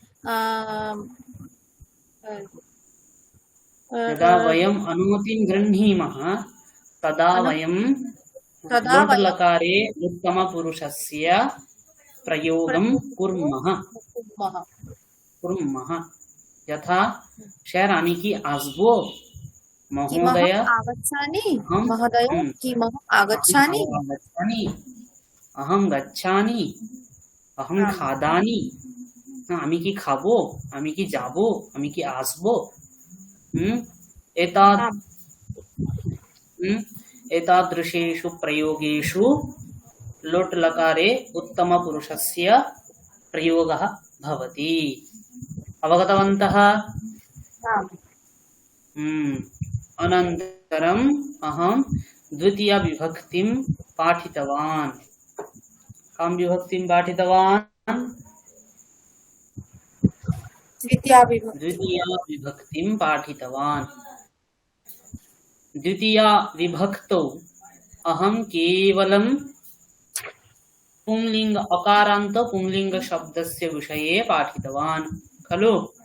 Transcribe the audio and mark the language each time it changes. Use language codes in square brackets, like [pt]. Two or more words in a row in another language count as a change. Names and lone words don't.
[sa] यदा वयम् अनुमतिं गृह्णीमः तदा वयं लोट्लकारे उत्तमपुरुषस्य प्रयोगं कुर्मः यथा शेरामि [bn] কি আসবো [sa] महोदय आगच्छामि महोदय किमहम् आगच्छामि अहं गच्छामि अहं खादामि [bn] আমি কি খাবো আমি কি যাবো আমি কি আসবো [sa] एतादृशेषु प्रयोगेषु लोट् लकारे उत्तमपुरुषस्य प्रयोगः भवति अवगतवन्तः अनन्तरम् अहं द्वितीय विभक्तिं पाठितवान् कां विभक्तिं पाठितवान् द्वितीया विभक्तिं पाठितवान् द्वितीया विभक्तौ अहं केवलं पुंलिंग अकारान्त पुंलिंग शब्दस्य विषये पाठितवान् खलु